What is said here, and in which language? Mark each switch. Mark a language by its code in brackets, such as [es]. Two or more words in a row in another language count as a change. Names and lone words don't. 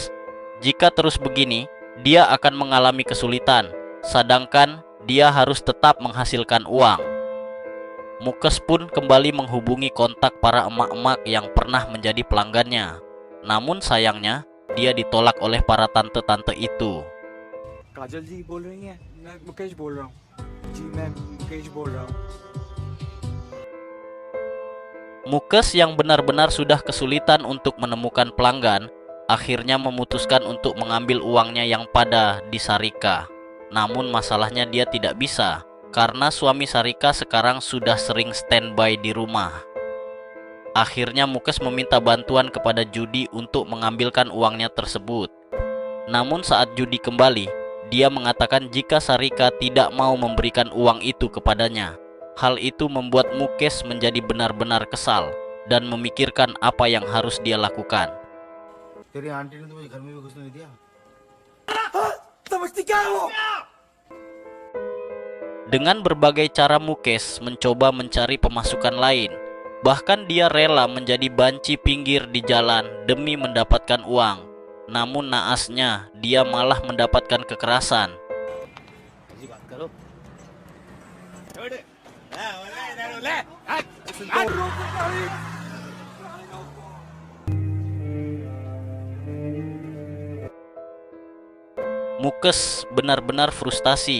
[id] Jika terus begini, dia akan mengalami kesulitan, sedangkan dia harus tetap menghasilkan uang. Mukesh pun kembali menghubungi kontak para emak-emak yang pernah menjadi pelanggannya. Namun sayangnya, dia ditolak oleh para tante-tante itu. [hi] काजल जी बोल रही हैं मैं मुकेश बोल रहा हूँ जी मैं मुकेश बोल रहा हूँ [id] Mukesh yang benar-benar sudah kesulitan untuk menemukan pelanggan, akhirnya memutuskan untuk mengambil uangnya yang pada di Sarika. Namun masalahnya dia tidak bisa, karena suami Sarika sekarang sudah sering standby di rumah. Akhirnya Mukesh meminta bantuan kepada Judi untuk mengambilkan uangnya tersebut. Namun saat Judi kembali, dia mengatakan jika Sarika tidak mau memberikan uang itu kepadanya. Hal itu membuat Mukesh menjadi benar-benar kesal dan memikirkan apa yang harus dia lakukan. [hi] तेरी आंटी ने तो मुझे घर में भी घुसने नहीं दिया। समझती क्या हो [id] Dengan berbagai cara Mukesh mencoba mencari pemasukan lain. Bahkan dia rela menjadi banci pinggir di jalan demi mendapatkan uang. Namun naasnya dia malah mendapatkan kekerasan. Mukesh benar-benar frustasi.